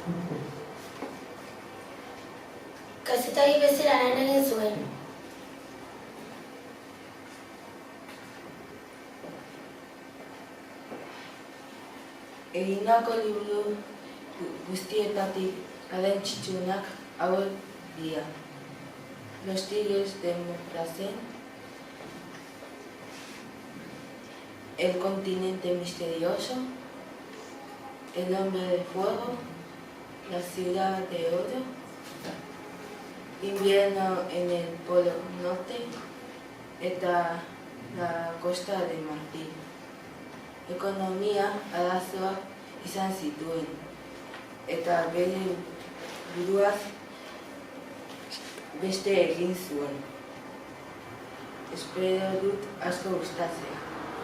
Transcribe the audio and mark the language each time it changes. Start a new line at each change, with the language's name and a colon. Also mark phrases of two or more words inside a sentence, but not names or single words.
Basque: Kazetari bezala lan egin zuen. Egindako liburu guztietatik garrantzitsuenak hauek dira. Los Tigres de Montparnasse, El continente misterioso, El hombre de fuego, La ciudad de oro, Invierno en el polo norte eta La costa de Marfil. Ekonomia arazoak izan zituen eta bere buruaz beste egin zuen. Espero dut asko gustatzea.